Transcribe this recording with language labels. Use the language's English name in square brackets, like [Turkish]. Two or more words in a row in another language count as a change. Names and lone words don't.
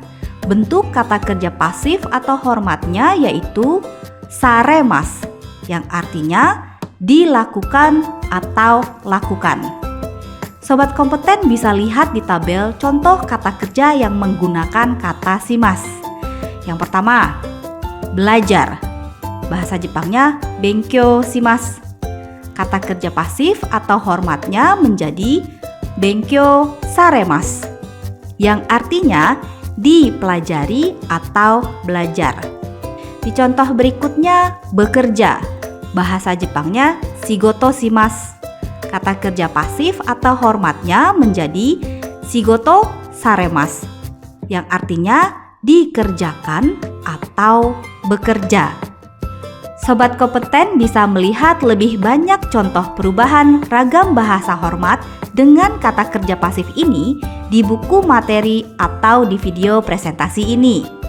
[Indonesian] Bentuk kata kerja pasif atau hormatnya yaitu saremasu, yang artinya dilakukan atau lakukan. Sobat kompeten bisa lihat di tabel contoh kata kerja yang menggunakan kata shimasu. Yang pertama, belajar. Bahasa Jepangnya [Japanese] 勉強します. [Indonesian] Kata kerja pasif atau hormatnya menjadi [Japanese] 勉強されます, [Indonesian] yang artinya dipelajari atau belajar. Di contoh berikutnya, bekerja. Bahasa Jepangnya [Japanese] 仕事します. [Indonesian] Kata kerja pasif atau hormatnya menjadi [Japanese] 仕事されます, [Indonesian] yang artinya dikerjakan atau bekerja. Sobat kompeten bisa melihat lebih banyak contoh perubahan ragam bahasa hormat dengan kata kerja pasif ini di buku materi atau di video presentasi ini.